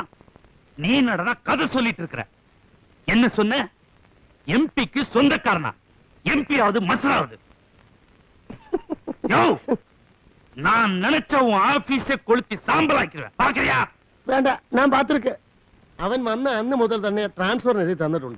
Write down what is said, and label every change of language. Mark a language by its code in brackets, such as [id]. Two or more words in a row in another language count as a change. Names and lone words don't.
[ta] நீ நடனா கதை சொல்லிட்டு இருக்கிற. என்ன சொன்ன? எம்பிக்கு சொந்தக்காரனா? எம்பியாவது மசராவது? நான் நினைச்ச உன் ஆபீஸை கொளுத்தி சாம்பலாக்கிறேன். பாக்குறியா? வேண்டாம், நான் பார்த்திருக்கேன். [ml] അവൻ വന്ന അന്ന് മുതൽ തന്നെ ട്രാൻസ്ഫർ എഴുതി തന്നിട്ടുണ്ട്.